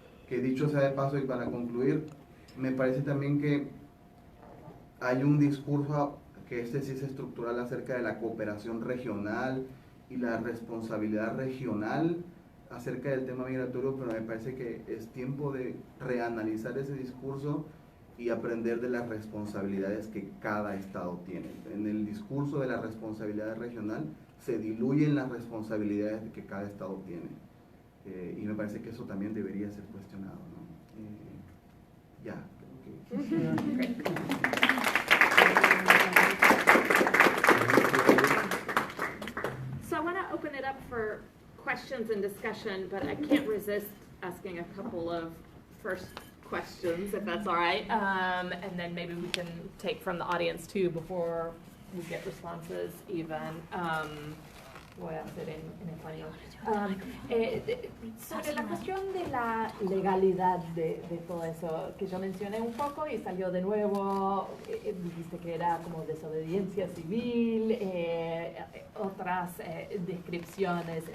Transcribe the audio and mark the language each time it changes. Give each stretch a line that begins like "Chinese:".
Spanish: Que dicho sea de paso, y para concluir, me parece también que hay un discurso que sí es estructural acerca de la cooperación regional y la responsabilidad regional acerca del tema migratorio, pero me parece que es tiempo de reanalizar ese discurso y aprender de las responsabilidades que cada estado tiene. En el discurso de la responsabilidad regional se diluyen las responsabilidades que cada estado tiene, y me parece que eso también debería ser cuestionado, ¿no? Ya, creo que...
English: So I want to open it up for questions and discussion, but I can't resist asking a couple of first questions, if that's all right. And then maybe we can take from the audience too before we get responses even.
Spanish: Voy a hacer en español. Sobre la cuestión de la legalidad de todo eso, que yo mencioné un poco y salió de nuevo, dijiste que era como desobediencia civil, otras descripciones.